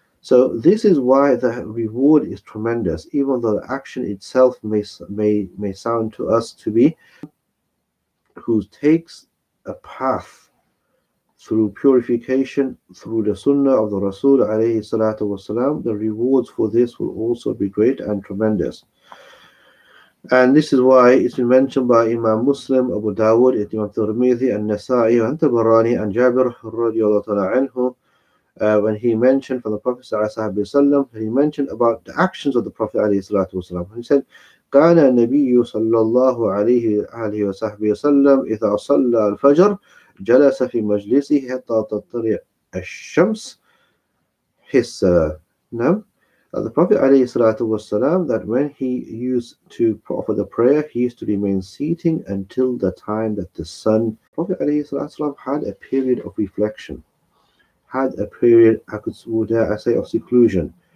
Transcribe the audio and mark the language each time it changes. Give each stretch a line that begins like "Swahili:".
English: So this is why the reward is tremendous, even though the action itself may sound to us to be, who takes a path through purification, through the sunnah of the Rasul alayhi salatu wasalam, the rewards for this will also be great and tremendous. And this is why it's been mentioned by Imam Muslim, Abu Dawud, Imam Tirmidhi, and Nasa'i, and Tabarani, and Jabir radiallahu ta'ala anhu, when he mentioned from the Prophet sallallahu alaihi wasallam, he mentioned about the actions of the Prophet alayhi salatu wasalam.
Arabic: He said, كان النبي صلى الله عليه آله وصحبه وسلم إذا صلى الفجر جلس في مجلسه حتى تطلع الشمس حسا.
English: Now, the Prophet ﷺ, that when he used to offer the prayer, he used to remain seating until the time that the sun. Prophet ﷺ had a period of reflection, had a period, I say, of seclusion,